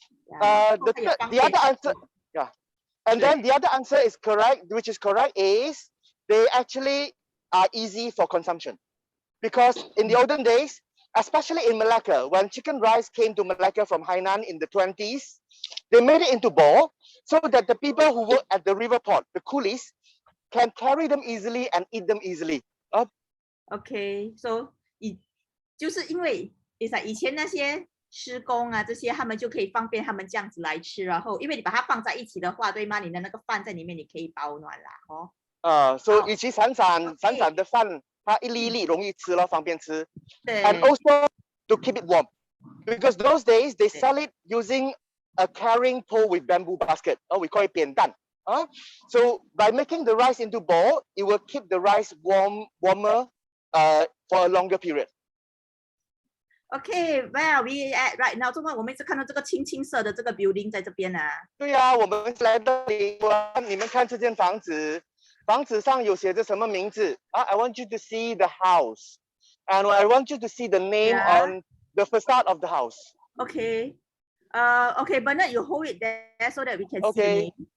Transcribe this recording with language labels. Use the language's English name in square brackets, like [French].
[English] The other answer, yeah, and then the other answer is correct, which is correct is they actually are easy for consumption because in the olden days, especially in Malacca, when chicken rice came to Malacca from Hainan in the 20s, they made it into ball so that the people who work at the river port, the coolies, can carry them easily and eat them easily. [Chinese] OK， so 就是因为以前那些施工啊这些，他们就可以方便他们这样子来吃，然后因为你把它放在一起的话，对吗？你的那个饭在里面，你可以保暖啦 so 与其散的饭，它一粒一粒容易吃咯，方便吃。对 [English] And also to keep it warm, because those days they sell it using a carrying pole with bamboo basket. We call it 扁担. So by making the rice into ball, it will keep the rice warmer for a longer period. OK， well we at right now， [Chinese] 我们一直看到这个青色的这个 building 在这边啊。对呀，我们来到你们看这间房子，房子上有写着什么名字？ [English] I want you to see the house, and I want you to see the name on the facade of the house. OK， OK， Bernard, you hold it there so that we can see.